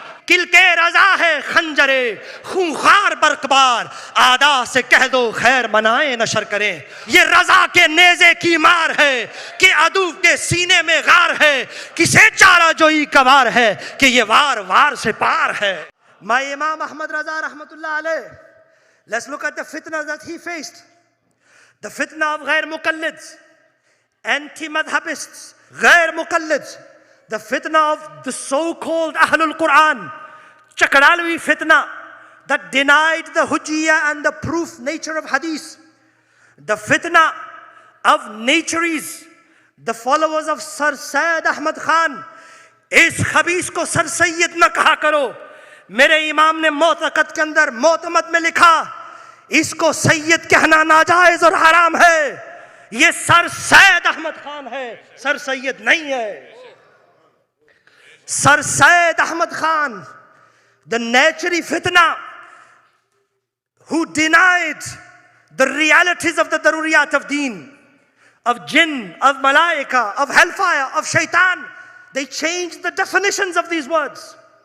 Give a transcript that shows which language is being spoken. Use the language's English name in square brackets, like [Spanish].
[Urdu] کل کے رضا ہے خنجرے خونخوار برقبار، آدھا سے کہہ دو خیر منائیں نشر کریں. یہ رضا کے نیزے کی مار ہے کہ عدو کے سینے میں غار ہے، کسے چارہ جوئی کا وار ہے کہ یہ وار وار سے پار ہے. [English] My Imam Ahmad Raza rahmatullah alayh. Let's look at the fitna that he faced. The fitna of ghair muqallids, anti-madhabists, ghair muqallids. The fitna of the so-called Ahlul Quran, Chakradalwi fitna that denied the hujjiyah and the proof nature of hadith. The fitna of naturies, the followers of Sir Syed Ahmad Khan. [Urdu] اس خبیث کو سر سید نہ کہا کرو. میرے امام نے معتقد کے اندر معتمد میں لکھا اس کو سید کہنا ناجائز اور حرام ہے. یہ سر سید احمد خان ہے، سر سید نہیں ہے. [English] Sir Syed Ahmad Khan, the Naturi fitna, who denied the realities of the daruriyat of deen, of jinn, of malaika, of hellfire, of shaitan. They changed the definitions of these words.